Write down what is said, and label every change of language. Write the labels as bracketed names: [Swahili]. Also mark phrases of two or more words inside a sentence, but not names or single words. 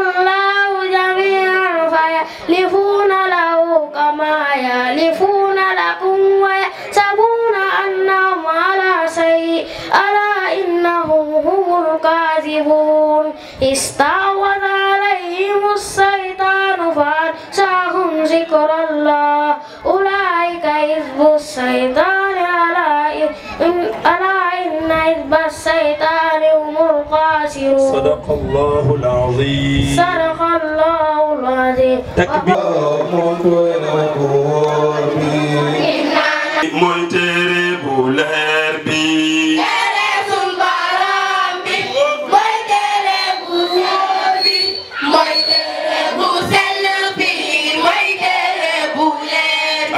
[Arabic] الله جميعا فيحلفون له كما يحلفون لكم ويحسبون أنهم على شيء ألا إنهم هم الكاذبون استعوذ عليهم الشيطان فأنساهم ذكر الله أولئك حزب الشيطان ألا إن حزب الشيطان هم الخاسرون صدق الله العظيم صدق الله العظيم [Wolof] mooy téere bu leer bi téere sun Boroom bi mooy téere bu wóor bi mooy téere bu sell bi mooy téere bu leer bi